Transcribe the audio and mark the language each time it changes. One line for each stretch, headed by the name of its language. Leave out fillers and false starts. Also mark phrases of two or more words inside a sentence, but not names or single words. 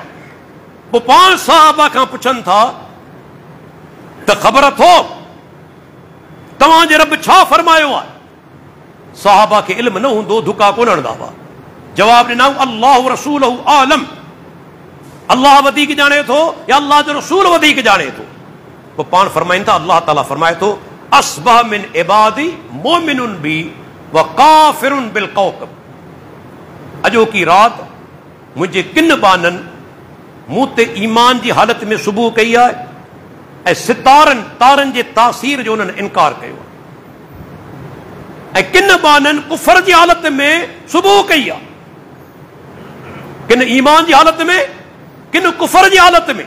Sindhi: पोइ पाण सहाबा खां पुछनि था त ख़बर अथो तव्हांजे रब छा फरमायो आहे? सहाबा खे इल्म न हूंदो, धुका कोन हणंदा हुआ। जवाब ॾिना,
Arabic: الله رسوله أعلم,
Sindhi: अल्लाह वधीक ॼाणे थो या अल्लाह जो रसूल वधीक ॼाणे थो। पोइ पाण फरमाइनि था, अल्लाह ताला फरमाए थो,
Arabic: أصبح من عبادي مؤمن بي و كافر بالكوكب.
Sindhi: अॼोकी राति मुंहिंजे किन बाननि मूं ते ईमान जी हालत में सुबुह कई आहे ऐं सितारनि तारनि जे तासीर जो उन्हनि इनकार कयो आहे, ऐं किन बाननि कुफर जी हालत में सुबुह कई आहे, किन ईमान जी हालत में, किन कुफर जी हालत में।